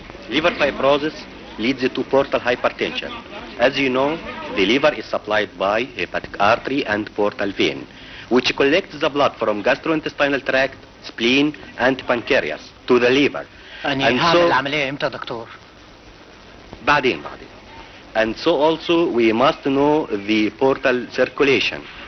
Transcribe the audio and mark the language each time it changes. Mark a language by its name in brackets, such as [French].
[English] Liver fibrosis leads to portal hypertension. As you know, the liver is supplied by hepatic artery and portal vein, which collects the blood from gastrointestinal tract, spleen, and pancreas to the liver. [Arabic] أنا هعمل العملية إمتى يا دكتور؟ بعدين. [English] And so also we must know the portal circulation.